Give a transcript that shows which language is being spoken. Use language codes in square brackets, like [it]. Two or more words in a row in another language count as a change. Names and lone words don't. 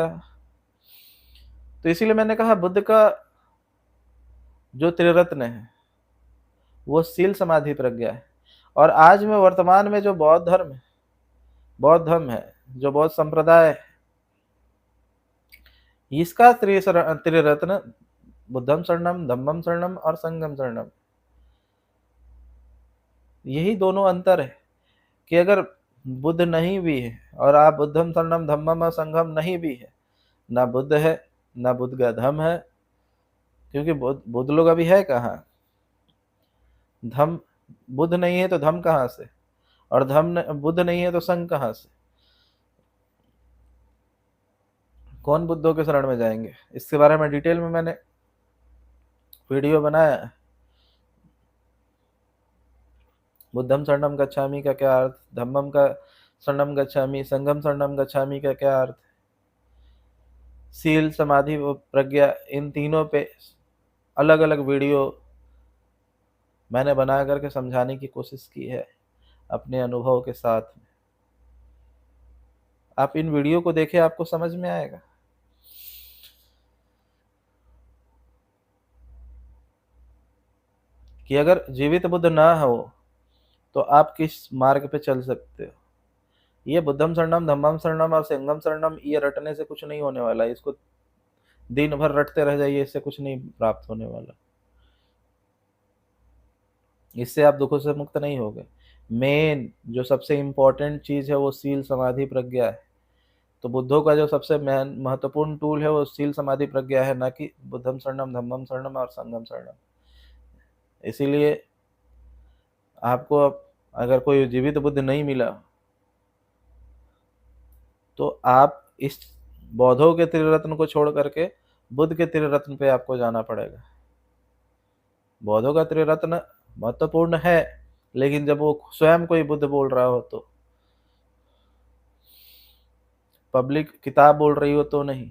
[hi] तो इसीलिए मैंने कहा बुद्ध का जो त्रिरत्न है वो सील, समाधि, प्रज्ञा है। और आज में वर्तमान में जो बौद्ध धर्म है, बौद्ध धर्म है, जो बौद्ध संप्रदाय है, इसका त्रिरत्न [pi] बुद्धम शरणम, धम्मम शरणम [hi] और [pi] संघम शरणम। [hi] यही दोनों अंतर है कि अगर बुद्ध नहीं भी है और आप [pi] बुद्धम शरणम, [hi] धम्मम और संघम नहीं भी है, ना बुद्ध है ना बुद्ध का धम्म है, क्योंकि बुद्ध लोग अभी है कहाँ? धम्म, बुद्ध नहीं है तो धम्म कहाँ से? और धम्म बुद्ध नहीं है तो संघ कहाँ से? कौन बुद्धों के शरण में जाएंगे? इसके बारे में डिटेल में मैंने वीडियो बनाया है। [pi] बुद्धम शरणम गच्छामि [hi] का क्या अर्थ, धम्मम का [pi] शरणम गच्छामि, संघम शरणम गच्छामि [hi] का क्या अर्थ, सील, समाधि व प्रज्ञा, इन तीनों पे अलग अलग वीडियो मैंने बना करके समझाने की कोशिश की है अपने अनुभव के साथ। आप इन वीडियो को देखें, आपको समझ में आएगा कि अगर जीवित बुद्ध ना हो तो आप किस मार्ग पे चल सकते हो। [pi] ये बुद्धम शरणम, धम्मम शरणम और संघम शरणम, [hi] ये रटने से कुछ नहीं होने वाला। इसको दिन भर रटते रह जाइए, इससे कुछ नहीं प्राप्त होने वाला। इससे आप दुखों से मुक्त नहीं होगे। मेन जो सबसे इम्पोर्टेंट चीज है वो सील, समाधि, प्रज्ञा है। तो बुद्धों का जो सबसे मेन महत्वपूर्ण टूल है वो सील, समाधि, प्रज्ञा है, ना कि [pi] बुद्धम शरणम, धम्मम शरणम [hi] और [pi] संघम शरणम। [hi] इसीलिए आपको अगर कोई जीवित बुद्ध नहीं मिला तो आप इस बौद्धों के त्रिरत्न को छोड़ करके बुद्ध के त्रिरत्न पे आपको जाना पड़ेगा। बौद्धों का त्रिरत्न महत्वपूर्ण है, लेकिन जब वो स्वयं कोई बुद्ध बोल रहा हो तो, पब्लिक किताब बोल रही हो तो नहीं।